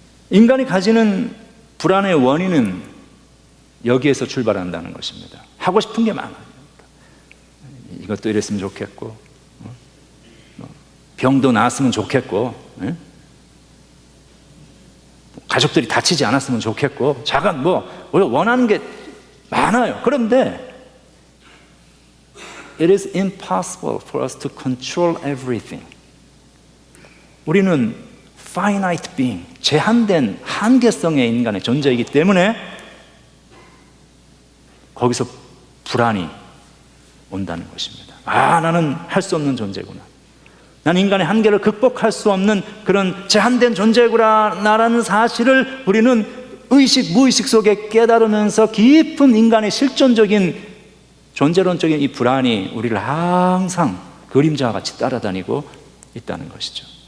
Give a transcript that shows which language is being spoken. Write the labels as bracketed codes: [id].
[ko] 인간이 가지는 불안의 원인은 여기에서 출발한다는 것입니다. 하고 싶은 게 많아요. 이것도 이랬으면 좋겠고, 병도 나았으면 좋겠고, 가족들이 다치지 않았으면 좋겠고, 자간 우리가 원하는 게 많아요. [en] 그런데 it is impossible for us to control everything. [ko] 우리는 [en] finite being, [ko] 제한된 한계성의 인간의 존재이기 때문에 거기서 불안이 온다는 것입니다. 나는 할 수 없는 존재구나. 난 인간의 한계를 극복할 수 없는 그런 제한된 존재구나라는 사실을 우리는 의식, 무의식 속에 깨달으면서 깊은 인간의 실존적인 존재론적인 이 불안이 우리를 항상 그림자와 같이 따라다니고 있다는 것이죠.